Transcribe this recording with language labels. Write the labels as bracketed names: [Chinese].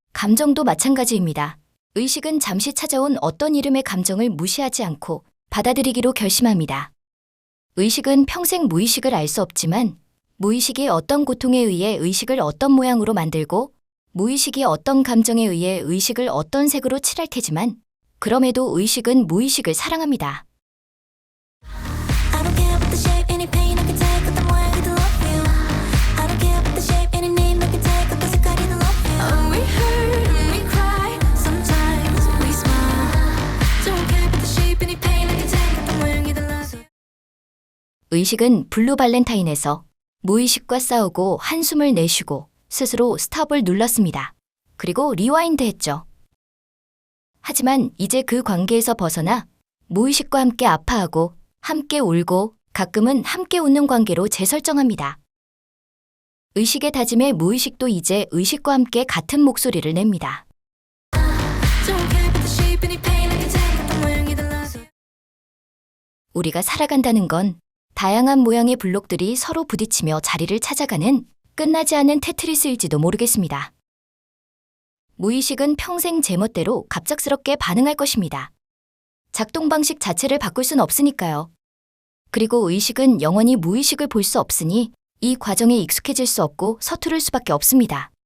[Korean] 감정도 마찬가지입니다. 의식은 잠시 찾아온 어떤 이름의 감정을 무시하지 않고 받아들이기로 결심합니다. 의식은 평생 무의식을 알 수 없지만 무의식이 어떤 고통에 의해 의식을 어떤 모양으로 만들고 무의식이 어떤 감정에 의해 의식을 어떤 색으로 칠할 테지만 그럼에도 의식은 무의식을 사랑합니다. [English] I don't care about the shape, any pain I can take [Korean] 어떤 모양이든 [English] love you. I don't care about the shape, any name I can take [Korean] 어떤 색깔이든 [English] love you. Oh, we hurt and we cry, sometimes we smile. Don't care about the shape, any pain I can take [Korean] 어떤 모양이든 [English] love you. [Korean] 의식은 블루 발렌타인에서 무의식과 싸우고 한숨을 내쉬고 스스로 스탑을 눌렀습니다. 그리고 리와인드 했죠. 하지만 이제 그 관계에서 벗어나 무의식과 함께 아파하고 함께 울고 가끔은 함께 웃는 관계로 재설정합니다. 의식의 다짐에 무의식도 이제 의식과 함께 같은 목소리를 냅니다. [English] Don't care about the shape, any pain I can take [Korean] 어떤 모양이든 [English] love you. [Korean] 우리가 살아간다는 건 다양한 모양의 블록들이 서로 부딪히며 자리를 찾아가는 끝나지 않은 테트리스일지도 모르겠습니다. 무의식은 평생 제멋대로 갑작스럽게 반응할 것입니다. 작동 방식 자체를 바꿀 순 없으니까요. 그리고 의식은 영원히 무의식을 볼 수 없으니 이 과정에 익숙해질 수 없고 서투를 수밖에 없습니다.